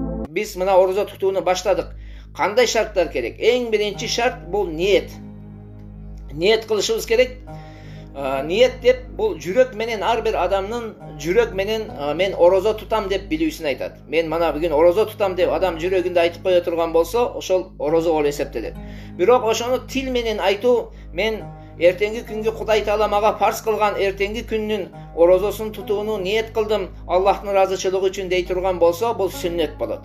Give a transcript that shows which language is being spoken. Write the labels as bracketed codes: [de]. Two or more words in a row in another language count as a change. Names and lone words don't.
[ky] Биз мына орозо тутууну баштадык. Кандай шарттар керек? Эң биринчи шарт бул ниет. Ниет кылышыбыз керек. Ниет деп бул жүрөк менен ар бир адамдын жүрөк менен мен орозо тутам деп билүүсүн айтат. Мен мана бүгүн орозо тутам деп адам жүрөгүндө айтып кое турган болсо, ошол орозо болуп эсептелет. Бирок ошону тил менен айтуу, мен эртеңги күнгө Кудай Таала мага фарз кылган эртеңги күндүн орозосун тутууну ниет кылдым, Аллахтын ыраазычылыгы үчүн дей турган болсо, бул сүннет болот.